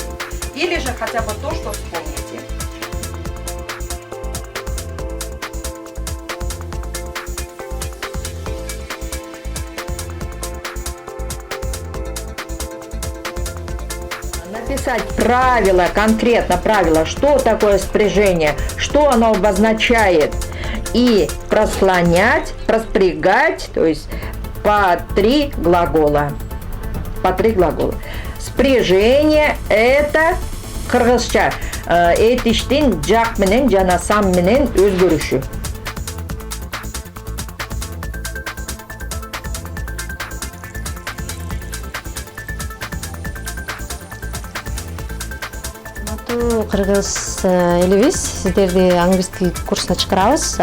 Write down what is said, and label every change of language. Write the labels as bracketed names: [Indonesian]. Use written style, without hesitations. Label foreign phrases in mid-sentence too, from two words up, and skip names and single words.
[Russian] Или же хотя бы то, что вспомните. Написать правила, конкретно правила, что такое спряжение, что оно обозначает, и прослонять, проспрягать, то есть по 3 глагола. По 3 глагола. Спряжение это [Kyrgyz] кыргызча этиштин жак менен жана сам менен өзгөрүшү. Кыргыз элибиз сиздерди англис тил курсуна чакырабыз.